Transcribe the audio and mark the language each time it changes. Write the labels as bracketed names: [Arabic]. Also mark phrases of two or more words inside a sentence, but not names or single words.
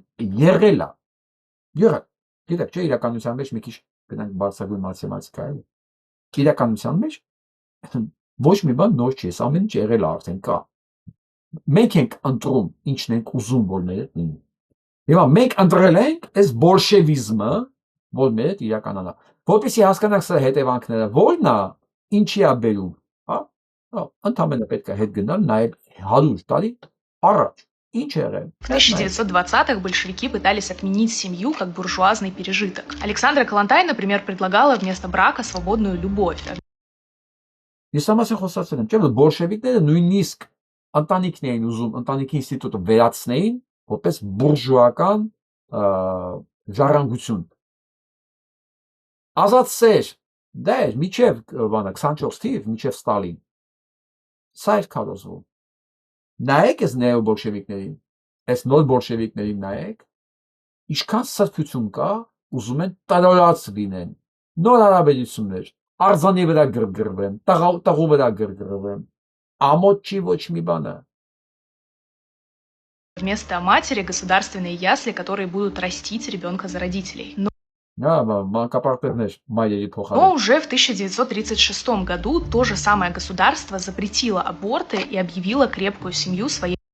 [Armenian] եղել է։ Եղել։ Գիտեք, չէ, իրականության մեջ մի քիչ գնանք բարձրագույն մաթեմատիկայի։ Իրականության մեջ ոչ մի բան նոր չի, այս ամեն ինչ եղել է արդեն կա։ Մենք ենք ընտրում, ինչն ենք ուզում, որ մեր հետ լինի։ Հիմա մենք ընտրել ենք այս բոլշևիզմը, որ մեր հետ իրականանա։ Որպեսզի հասկանանք սրա հետևանքները, որն է, ինչի է բերում, հա? Ընդհանրապես պետք է հետ գնալ, նայել 100 տարի առաջ։ В [Russian] 1920-х большевики пытались отменить семью как буржуазный пережиток. Александра Коллонтай, например, предлагала вместо брака свободную любовь. [Armenian] Ես ամասը խոսացել եմ, չէ՞ որ բոլշևիկները նույնիսկ ընտանիքն էին ուզում, ընտանիքի ինստիտուտը վերացնեին որպես բուրժուական ժառանգություն։ Ազատ սեր, դա էր միջև 24 թիվ, միջև Ստալին։ Սա էր քարոզվում։ Նայեք այս նեոբոլշևիկներին, այս նոր բոլշևիկներին նայեք, ինչքան սրբություն կա, ուզում են տրորած լինեն, նոր հարաբերություններ, արձանի վրա գրգռվեն, տղու վրա գրգռվեն, ամոթ չի ոչ մի բանը։ [Russian] Вместо матери государственные ясли, которые будут растить ребенка за родителей. Но уже в 1936 году то же самое государство запретило аборты и объявило крепкую семью своей.